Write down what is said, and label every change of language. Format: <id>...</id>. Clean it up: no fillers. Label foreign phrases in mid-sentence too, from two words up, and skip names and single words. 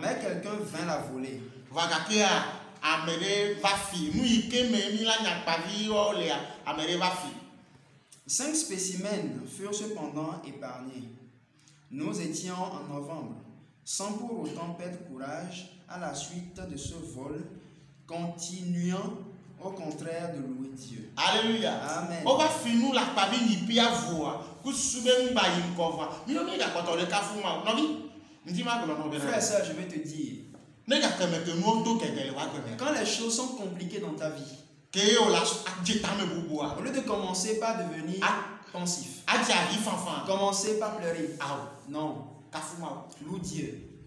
<fr>Mais quelqu'un vint la voler.</fr> <ee>Va gakea ame ɖe va fi nu yi ke me mi la nya akpaviwo lea ame ɖe va fi.</ee> <fr>5 spécimens furent cependant épargnés. Nous étions en novembre, sans pour autant perdre courage à la suite de ce vol, continuant au contraire de louer Dieu. Alléluia. Amen.</fr> <ee>O va fi nu la akpavi nyi bia voa</ee> <fr>Frère et soeur, je vais te dire, quand les choses sont compliquées dans ta vie, au lieu de commencer par devenir pensif, commencer par pleurer, non, loue Dieu.</fr>